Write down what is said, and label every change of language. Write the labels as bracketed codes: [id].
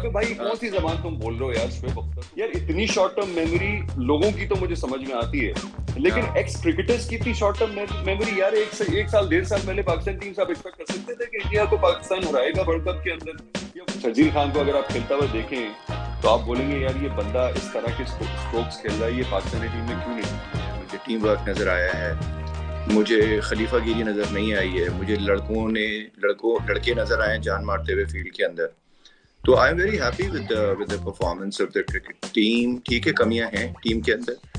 [ur] تو بھائی کون سی زبان تم بول رہے ہو یار شعیب اختر؟ یار اتنی شارٹ ٹرم میموری لوگوں کی تو مجھے سمجھ میں آتی ہے, لیکن ایکس کرکٹرز کی اتنی شارٹ ٹرم میموری یار, ایک سال 1.5 سال پہلے پاکستان ٹیم سے آپ ایکسپیکٹ کر سکتے تھے کہ انڈیا کو پاکستان ہرائے گا ورلڈ کپ کے اندر؟ شرجیل خان کو اگر آپ کھیلتا ہوا دیکھیں تو آپ بولیں گے یار یہ بندہ اس طرح کے اسٹروکس کھیل رہا ہے, یہ پاکستانی ٹیم میں کیوں نہیں؟ مجھے ٹیم ورک نظر آیا ہے, مجھے خلیفہ گیری نظر نہیں آئی ہے, مجھے لڑکے نظر آئے ہیں جان مارتے ہوئے فیلڈ کے اندر. [en] تو I am very happy with the performance of the cricket team. [ur] ٹھیک ہے کمیاں ہیں ٹیم کے اندر.